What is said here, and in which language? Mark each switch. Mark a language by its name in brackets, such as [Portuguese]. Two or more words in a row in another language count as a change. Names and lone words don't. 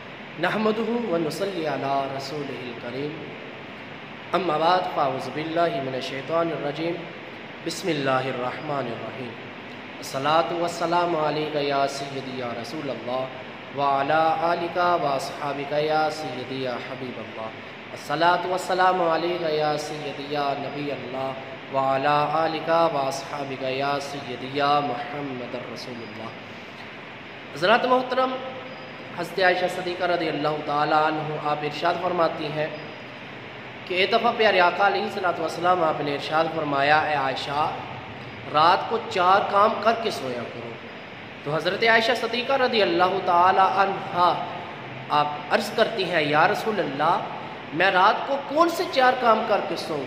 [Arabic] نحمده ونصلي على رسوله الكريم أما بعد فأعوذ بالله من الشيطان الرجيم بسم الله الرحمن الرحيم الصلاة والسلام عليك يا سيدي يا رسول الله وعلى آلك وأصحابك يا سيدي يا حبيب الله الصلاة والسلام عليك يا سيدي يا نبي الله وعلى آلك وأصحابك يا سيدي يا محمد رسول الله. [Urdu] حضرات محترم، حضرت عائشہ صدیقہ [Arabic] رضي الله تعالى عنها [Urdu] آپ ارشاد فرماتی ہیں کہ ایک دفعہ پیارے آقا [Arabic] عليه الصلاة والسلام [Urdu] آپ نے ارشاد فرمایا، اے عائشہ رات کو 4 کام کرکے سویا کرو. تو حضرت عائشہ صدیقہ [Arabic] رضي الله تعالى عنها [Urdu] آپ عرض کرتی ہیں, [Arabic] يا رسول الله, [Urdu] میں رات کو کون سے 4 کام کرکے سوؤں?